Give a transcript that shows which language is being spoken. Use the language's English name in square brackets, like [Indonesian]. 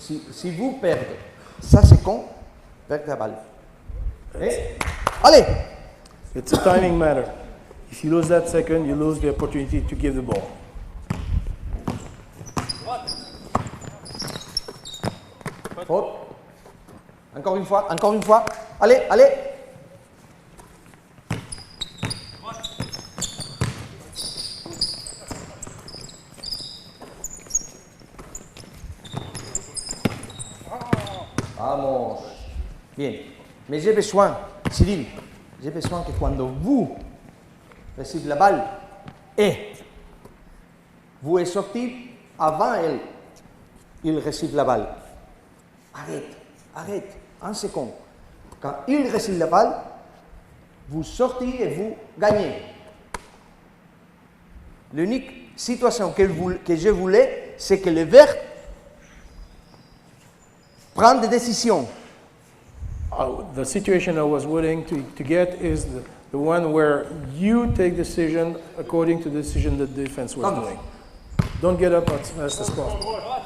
[French] Si vous perdez, ça c'est con, perdez la balle. Allez. [English] It's a timing matter. If you lose that second, you lose the opportunity to give the ball. [French] Faute. Encore une fois, encore une fois. Allez, allez. [Spanish] Vamos. [French] Bien. Mais j'ai besoin, Cyril, j'ai besoin que quand vous recevez la balle et vous êtes sorti avant elle, il reçoit la balle. Arrête, arrête, un second. Quand il reçoit la balle, vous sortez et vous gagnez. L'unique situation que je voulais, c'est que le vert prenne des décisions. [English] The situation I was willing to get is the one where you take decision according to the decision the defense was [Spanish] Vamos. [English] doing. Don't get up as fast as possible.